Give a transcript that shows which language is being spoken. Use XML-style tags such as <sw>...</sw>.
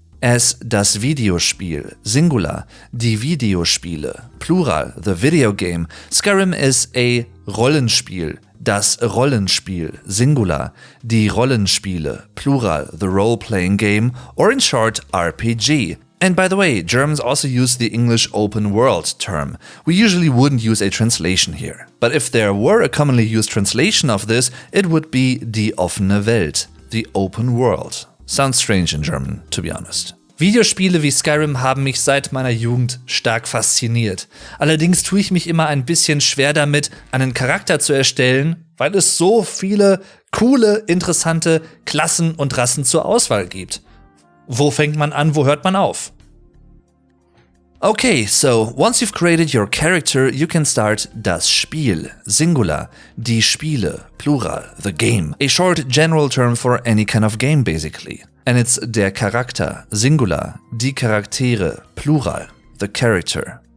<en>As</en> <de>das Videospiel, singular, die Videospiele, plural,</de> <en>the video game, Skyrim is a</en> <de>Rollenspiel, das Rollenspiel, singular, die Rollenspiele, plural,</de> <en>the role-playing game, or in short, RPG. And by the way, Germans also use the English open world term. We usually wouldn't use a translation here. But if there were a commonly used translation of this, it would be</en> <de>die offene Welt,</de> <en>the open world. Sounds strange in German, to be honest.</en> <de>Videospiele wie Skyrim haben mich seit meiner Jugend stark fasziniert. Allerdings tue ich mich immer ein bisschen schwer damit, einen Charakter zu erstellen, weil es so viele coole, interessante Klassen und Rassen zur Auswahl gibt. Wo fängt man an, wo hört man auf?</de> <en>Okay, so once you've created your character, you can start</en> <de>das Spiel, singular, die Spiele, plural,</de> <en>the game, a short general term for any kind of game basically. And it's</en> <de>der Charakter, singular, die Charaktere, plural,</de> <en>the character.</en>